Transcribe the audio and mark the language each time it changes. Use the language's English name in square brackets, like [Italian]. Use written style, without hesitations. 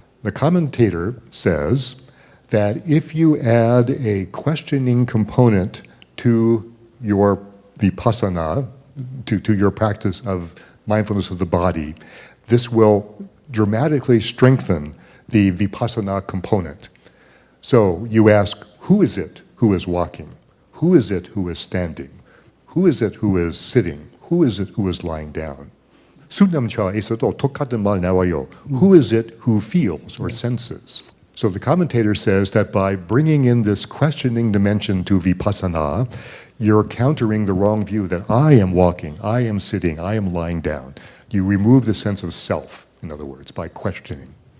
[English] The commentator says that if you add a questioning component to your vipassana, to your practice of mindfulness of the body, this will dramatically strengthen the vipassana component. So you ask, who is it who is walking? Who is it who is standing? Who is it who is sitting? Who is it who is lying down? [Korean] 수남차에서도 똑같은 말 나와요. [English] Who is it who feels or senses? So the commentator says that by bringing in this questioning dimension to vipassana, you're countering the wrong view that I am walking, I am sitting, I am lying down. You remove the sense of self, in other words, by questioning.